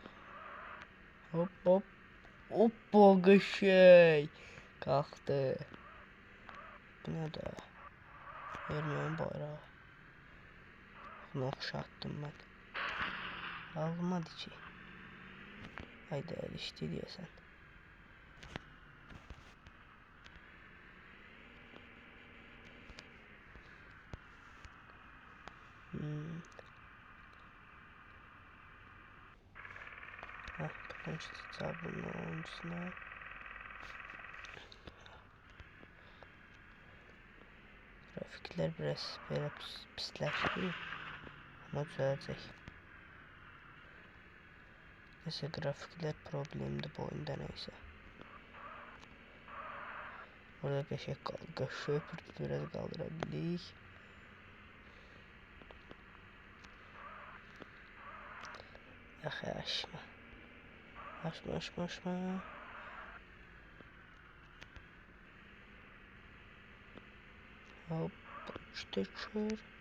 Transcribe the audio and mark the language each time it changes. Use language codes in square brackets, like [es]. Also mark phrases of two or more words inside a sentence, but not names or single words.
[az] Hop. Hoppa, qəşəng. Qalxdı. Bu nə də? Erməni bayrağı. Bunu oxşatdım mən. Almadı ki. Haydi erişdi deyəsən. [tr] Buradan çıkacağım bunun oyuncusuna. Grafikler biraz böyle pisləşdi. [az] Ama düzələcək. [tr] Neyse, grafikler problemli bu oyunda neyse. [az] Orada qəşəng biraz qaldırabildik. Aşma. Hop, uçdur.